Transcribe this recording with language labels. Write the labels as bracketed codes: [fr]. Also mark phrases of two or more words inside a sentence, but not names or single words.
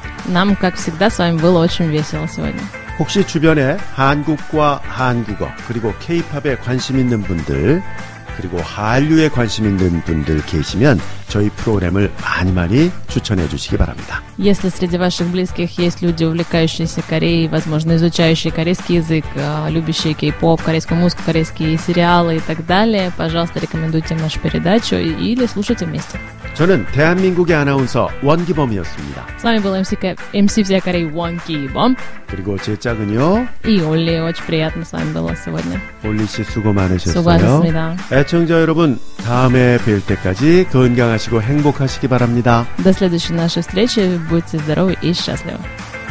[ru] Нам, как всегда, с вами было очень весело сегодня. [ko] 혹시 주변에 한국과 한국어, 그리고 K-팝에 관심 있는 분들, 그리고 한류에 관심 있는 분들 계시면 저희 프로그램을 많이 추천해 주시기 바랍니다. [ru] Если среди ваших близких есть люди, увлекающиеся Кореей, возможно, изучающие корейский язык, любящие кей-поп, корейскую музыку, корейские сериалы и так далее, пожалуйста, рекомендуйте им нашу передачу или слушайте вместе. [ko] 저는 대한민국의 아나운서 원기범이었습니다. [ru] С вами был MC всея Кореи Вон Ки-бом. [ko] 그리고 제 짝은요. [ru] И Олли. Очень приятно с вами было сегодня. [ko] 올리 씨 수고 많으셨어요. 수고하셨습니다. 애청자 여러분, 다음에 뵐 때까지 건강하시고 행복하시기 바랍니다. [ru] До следующей нашей встречи. Будьте здоровы и счастливы.